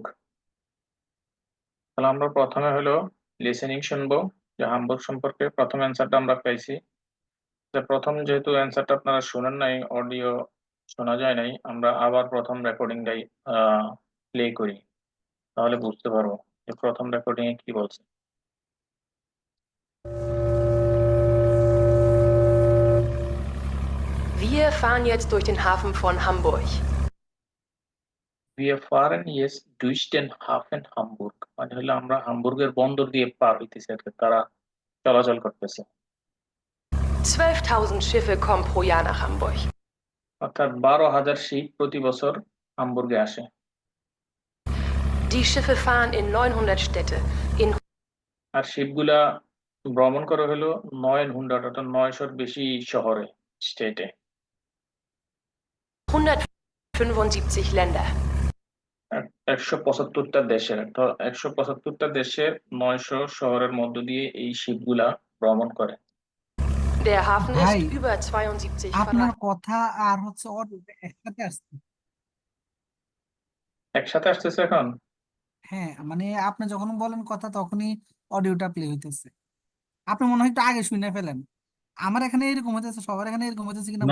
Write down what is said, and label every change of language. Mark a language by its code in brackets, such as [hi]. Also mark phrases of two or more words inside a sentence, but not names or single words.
[bn] তাহলে আমরা প্রথমে হলো লিসেনিং শুনবো, যে হামবুর্গ সম্পর্কে প্রথম অ্যান্সারটা আমরা পাইছি। যে প্রথম যেহেতু অ্যান্সারটা আপনারা শুনেন নাই, অডিও শোনা যায় নাই, আমরা আবার প্রথম রেকর্ডিংটাই প্লে করি, তাহলে বুঝতে পারবো যে প্রথম রেকর্ডিং এ কি বলছে। [de] Wir fahren jetzt durch den Hafen von Hamburg. Wir fahren jetzt durch den Hafen Hamburg, [bn] মানে হলো আমরা হামবুর্গের বন্দর দিয়ে পার হইতেছি আর কি, তারা চলাচল করতেছে। [de] 12.000 Schiffe kommen pro Jahr nach Hamburg. [bn] অর্থাৎ 12,000 শিপ প্রতি বছর হামবুর্গে আসে। [de] Die Schiffe fahren in 900 Städte, in [bn] আর শিপগুলা ভ্রমণ করে হলো 900, অর্থাৎ 900-র বেশি শহরে, স্টেটে। [de] 175 Länder. [bn] 175টা দেশের, তো 175টা দেশের 900 শহরের মধ্য দিয়ে এই শিপগুলা ভ্রমণ করে। [de] Der Hafen [bn] ভাই, [de] ist über 72 [bn] আপনার [de] Quadrat. [bn] কথা আর হচ্ছে অডিওটা একসাথে আসছে। একসাথে আসতেছে এখন? হ্যাঁ, মানে আপনি যখন বলেন কথা তখনই অডিওটা প্লে হইতেছে। আপনি মনে হয় একটু আগে শুনে ফেলেন। আমার এখানে এরকম হইতেছে, সবার এখানে এরকম হইতেছে কিনা